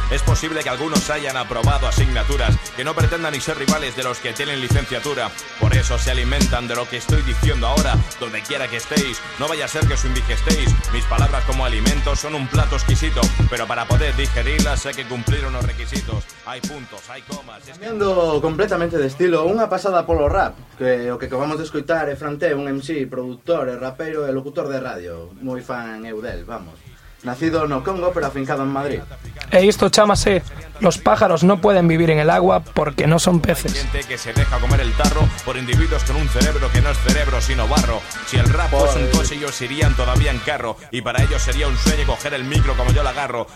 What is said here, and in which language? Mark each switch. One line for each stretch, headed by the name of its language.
Spanish: Es posible que algunos hayan aprobado asignaturas que no pretendan ni ser rivales de los que tienen licenciatura. Por eso se alimentan de lo que estoy diciendo ahora. Donde quiera que estéis, no vaya a ser que os indigestéis. Mis palabras como alimentos son un plato exquisito, pero para poder digerirlas hay que cumplir unos requisitos. Hay puntos, hay comas.
Galician: Cambiando completamente de estilo, unha pasada polo rap, que o que acabamos de escoitar é Fran T, un MC, productor, rapeiro e locutor de radio. Moi fan eu del, vamos. Nacido no Congo, pero afincado en Madrid. E isto chámase
Spanish: Los pájaros no pueden vivir en el agua porque no son peces. Hay gente que se deja comer el tarro por individuos con un cerebro que no es cerebro sino barro. Si el rap fuese un coche, ellos irían todavía en carro. Y para ellos sería un sueño coger el micro como yo lo agarro.